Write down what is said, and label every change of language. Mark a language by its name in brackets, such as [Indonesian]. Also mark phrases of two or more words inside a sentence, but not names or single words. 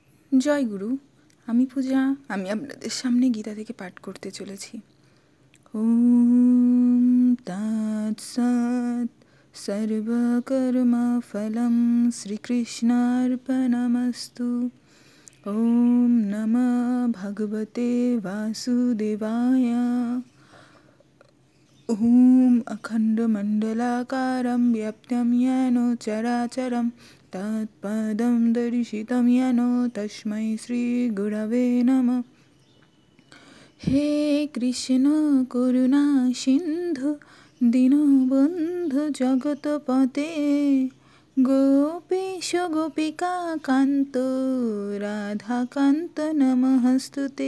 [Bangla] জয় গুরু। আমি পূজা। আমি আপনাদের সামনে গীতা থেকে পাঠ করতে চলেছি। [Sanskrit] ওম তৎসৎ। সর্বকর্মফলং শ্রীকৃষ্ণার্পণমস্তু। ওম নমঃ ভগবতে বাসুদেবায়। ওম অখণ্ডমণ্ডলাকারं ব্যপ্तं येन চরাচরं তৎপদं দর্শিतं येन তস্मै শ্রীগুরবে নমঃ। হে কৃষ্ণ করুণা সিন্ধু দীনবন্ধু জগৎপতে গোপীশ গোপিকা কান্ত রাধাকান্ত নমস্তুতে।